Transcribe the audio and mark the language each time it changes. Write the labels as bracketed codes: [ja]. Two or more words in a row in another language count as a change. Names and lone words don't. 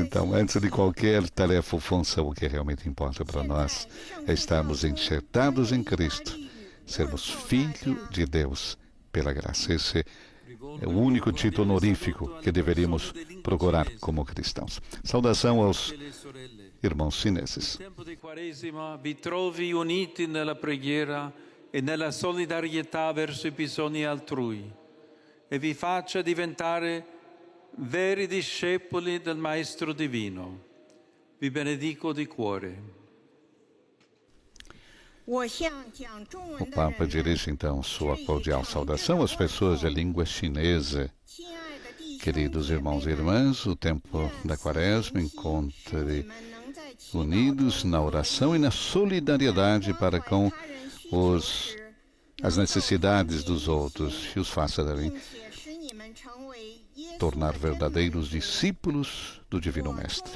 [pt] Então, antes de qualquer tarefa ou função, o que realmente importa para nós é estarmos enxertados em Cristo, sermos filhos de Deus pela graça. Esse é o único título honorífico que deveríamos procurar como cristãos. Saudação aos irmãos chineses. [it] Nel tempo di Quaresima vi trovi uniti nella preghiera e nella solidarietà verso i bisogni altrui e vi faccia diventare veri discepoli del Maestro Divino. Vi benedico di cuore. [pt] O Papa dirige então sua cordial saudação às pessoas de língua chinesa. Queridos irmãos e irmãs, o tempo da Quaresma encontre unidos na oração e na solidariedade para com as necessidades dos outros e os faça também tornar verdadeiros discípulos do Divino Mestre.